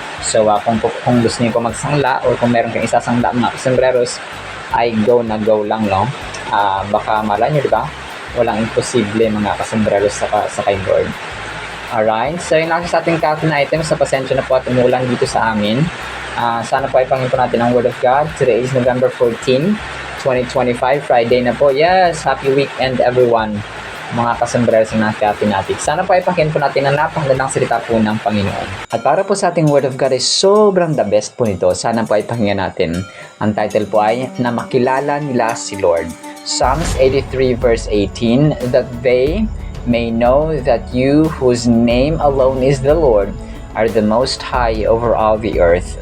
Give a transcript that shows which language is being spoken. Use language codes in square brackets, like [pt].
[tl] So kung gusto niyo po magsangla or kung meron kayong isasangla, mga kasembreros, ay go na go lang, no? Baka malay nyo, diba? Walang imposible, mga kasembreros, sa kay Lord. Alright, so yun lang sa ating Kathleen items. Sa pasensya na po at umulan dito sa amin. Sana po ay pangin po natin ang Word of God. [en] Today is November 14, 2025, Friday na po. Yes, happy weekend everyone, [tl] mga kasembreros ng Kathleen natin. Sana po ay pangin po natin ang napakagandang salita po ng Panginoon. At para po sa ating Word of God ay sobrang the best po nito. Sana po ay pakinggan natin. Ang title po ay Na Makilala Nila si Lord. [en] Psalms 83 verse 18, that they may know that you, whose name alone is the Lord, are the most high over all the earth.